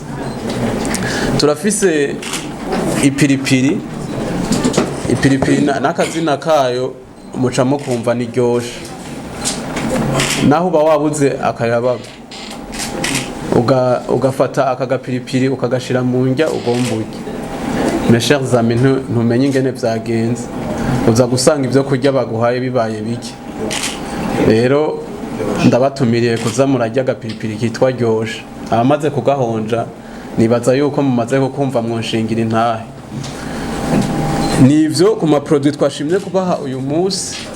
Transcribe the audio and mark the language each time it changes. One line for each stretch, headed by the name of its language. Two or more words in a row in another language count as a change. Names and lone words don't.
Rundi: Turafise ipiripiri n'akazina kayo mucamo kumva niryoshe. Naho uba wabuze akayabaga ugafata akagapiripiri ukagashira mu ndya ugombuye.
French: Mes chers amis,
Rundi: ntumenye ingene vyagenze uza gusanga ivyo kurya baguhaye bibaye bike. Rero ndabatumiriye kuza murarya agapiripiri kitwa ryoshe. Abamaze kugahonja nibaza yuko mumaze kumva mwonshingira intahe. Nivyo ku ma produit twashimye kubaha uyu munsi.